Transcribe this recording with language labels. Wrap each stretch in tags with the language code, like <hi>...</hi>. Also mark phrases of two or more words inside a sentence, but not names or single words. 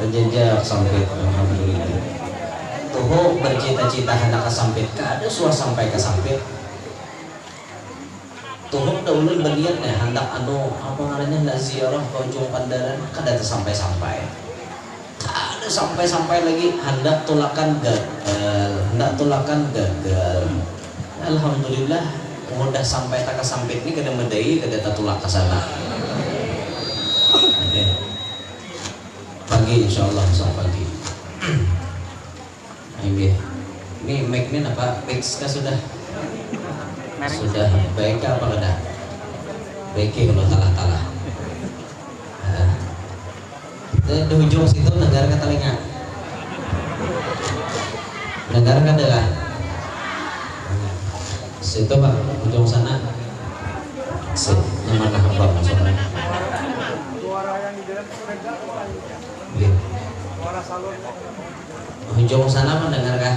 <bjn>penjejak sampit alhamdulillah tuh bercita-cita hendak kesampit kada suah sampai kesampit tuh udah ulun berniat nih hendak anu apa ngarannya hendak ziarah ke ujung pandaran kada sampai-sampai kada sampai-sampai lagi hendak tulakan gagal alhamdulillah udah sampai tak kesampit ini kada medai kada tatulak ke sana pagi insyaallah besok pagi ini mic-nya apa fix sudah baik apa kada baik kalau talah di ujung situ negara kata telinga negara kada lah situ pak ujung sana yang mana hamba maksudnya ujung sana mendengar kah?</bjn>